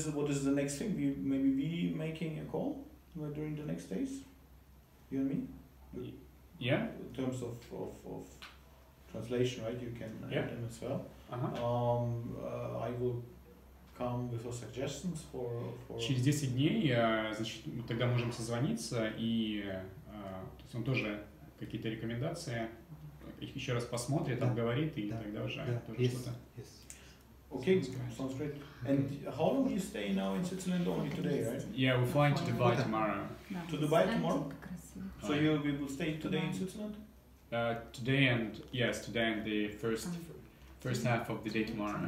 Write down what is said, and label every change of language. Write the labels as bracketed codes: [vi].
[en] what is the next thing? We making a call during the next days? You and me? Yeah. In terms of translation, right? You can add them as well. I will come with suggestions for. [ru] Через 10 дней, значит, мы тогда можем созвониться и то есть он тоже какие-то рекомендации их еще раз посмотрит, Да. обговорит и Да. тогда уже Да, тоже [en] yes, [ru] что-то. [en] yes. Okay, sounds great. And how long do you stay now in Switzerland? Only today, right? Yeah, we're flying to Dubai tomorrow. To Dubai tomorrow? So we will stay today in Switzerland? Today and the first half of the day tomorrow.